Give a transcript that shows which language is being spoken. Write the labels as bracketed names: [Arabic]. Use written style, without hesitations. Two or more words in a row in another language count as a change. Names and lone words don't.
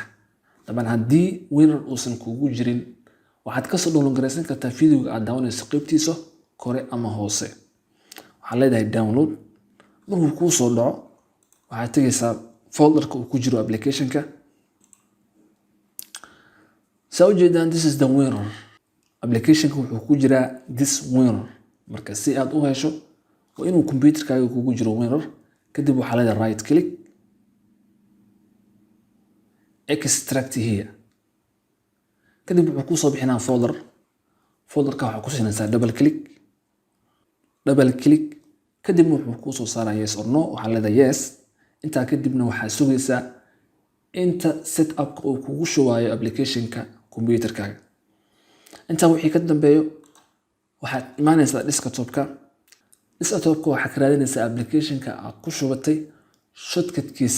[Somali] dabcan haddii WinRAR uusan kugu jirin, waxaad ka soo download garaysan kartaa fiidiyoga aad daawanayso qaybtiisa kore ama hoose. waxaa leedahay download. markuu kuu soo dhaco, waxaad tegaysaa folderka uu ku jiro application-ka. saa ujeedaan, [English] this is the WinRAR. [Somali] application-ka wuxuu ku jiraa this WinRAR. marka si aad u hesho waa inuu kombiyuutarkaaga kugu jiro WinRAR. kadib waxaa leedahay [English] right click, extract here. [Somali] kadib wuxuu ku soo bixinaa folderka waxaa ku siinaysaa [English] double click. [Somali] kadib wuxuu ku soo saaraa [English] yes or no. [Somali] waxaa leedahay yes. intaa kadibna waxaa sugaysaa inta setup-ka uu kugu shubayo application-ka kombiyuutarkaaga. intaa wixii ka dambeeyo waxaad imaanaysaa desktop-ka. waxaad ka raadinaysaa application-ka aad ku shubatay shortcut-kiisa.